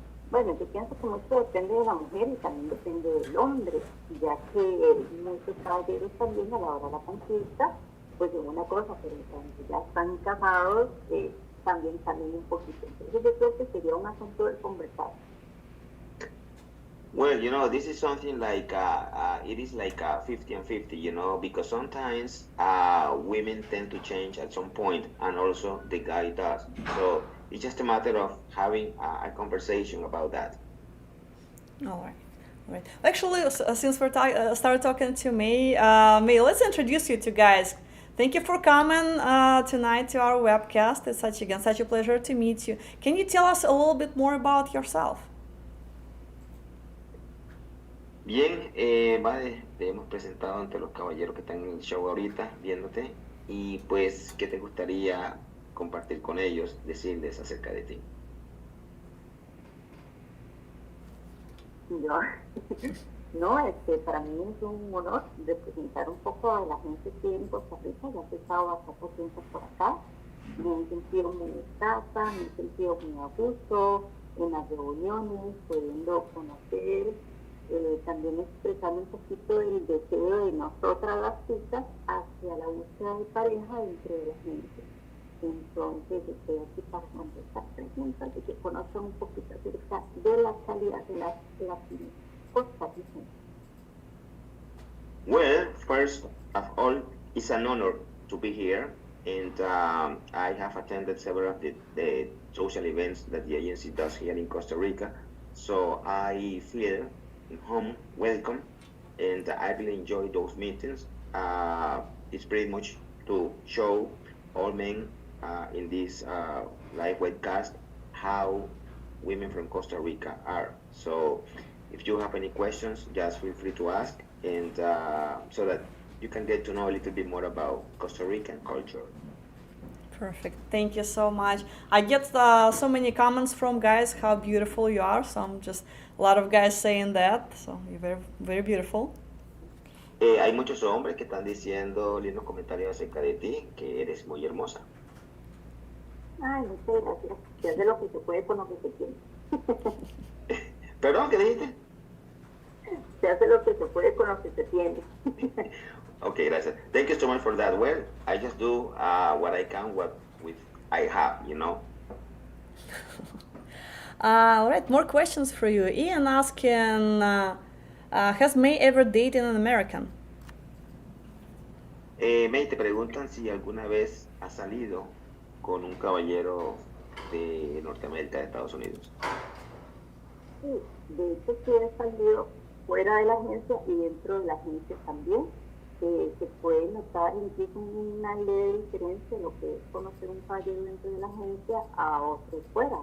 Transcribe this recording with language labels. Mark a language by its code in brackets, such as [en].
[es] Bueno, yo pienso que mucho depende de la mujer y también depende del hombre, ya que muchos caballeros también a la hora de la conquista, pues es una cosa, pero cuando ya están casados, también cambian un poquito. Entonces yo creo que sería un asunto de conversar. [en] Well, you know, this is something like, it is like 50 and 50, you know, because sometimes women tend to change at some point, and also the guy does. So it's just a matter of having a conversation about that. All right. All right. Actually, since we're started talking to May, May, let's introduce you to guys. Thank you for coming tonight to our webcast. It's such a pleasure to meet you. Can you tell us a little bit more about yourself? [es] Bien, vale, te hemos presentado ante los caballeros que están en el show ahorita, viéndote, y pues, ¿qué te gustaría compartir con ellos, decirles acerca de ti? No, para mí es un honor representar un poco a la gente que en Costa Rica, ya he estado bastante tiempo por acá, me he sentido muy escasa, me he sentido muy a gusto en las reuniones, pudiendo conocer, también expresando un poquito el deseo de nosotras las chicas hacia la búsqueda de pareja dentro de la gente. Entonces estoy aquí para contestar preguntas y que conozcan un poquito acerca de la calidad de las latinas costarricenses. [en] Well, first of all, it's an honor to be here, and I have attended several of the social events that the agency does here in Costa Rica, so I feel home, welcome, and I really enjoy those meetings. It's pretty much to show all men in this live webcast how women from Costa Rica are. So if you have any questions, just feel free to ask, and so that you can get to know a little bit more about Costa Rican culture. Perfect. Thank you so much. I get so many comments from guys how beautiful you are. So I'm just a lot of guys saying that. So you're very, very beautiful. [es] Hay muchos hombres que están diciendo lindos comentarios acerca de ti, que eres muy hermosa. Ay, muchas gracias. Se hace lo que se puede con lo que se tiene. ¿Perdón? ¿Qué dijiste? Se hace lo que se puede con lo que se tiene. Okay, gracias. [en] Thank you so much for that. Well, I just do what I can with I have, you know. All right, more questions for you. Ian asking, has May ever dated an American? [es] May, te preguntan si alguna vez has salido con un caballero de Norteamérica, de Estados Unidos. Sí, de hecho sí he salido fuera de la agencia y dentro de la agencia también. Se puede notar incluso una leve diferencia de lo que es conocer un caballero dentro de la agencia a otro fuera.